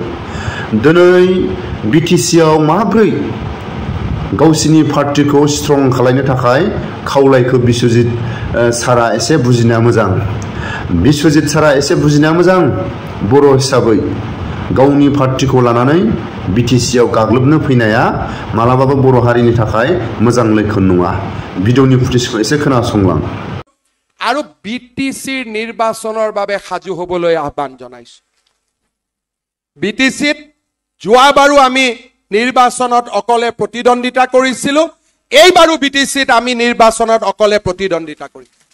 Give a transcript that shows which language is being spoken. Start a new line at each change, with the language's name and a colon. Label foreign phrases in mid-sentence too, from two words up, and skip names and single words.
Bodo: दिनै बिटिसिआव माब्रै गावसिनि पार्टीखौ स्ट्रं खालामनो थाखाय खावलायखो बिस्वजित सारा एसे बुजिनाया मोजां। बिस्वजित सारा एसे बुजिनाया मोजां। बर' हिसाबै गावनि पार्टीखौ लानानै बिटिसिआव गाग्लोबनो फैनाया मालाबाबो बर' हारिनि थाखाय मोजां लैखोन नङा। भिडिअनि फुटेजखौ एसे खोनासंलां।
Assamese: আৰু বিটিচিৰ নিৰ্বাচনৰ বাবে সাজু হ'বলৈ আহ্বান জনাইছো। বিটিচিত যোৱাবাৰো আমি নিৰ্বাচনত অকলে প্ৰতিদ্বন্দ্বিতা কৰিছিলো। এইবাৰো বিটিচিত আমি নিৰ্বাচনত অকলে প্ৰতিদ্বন্দ্বিতা কৰিম।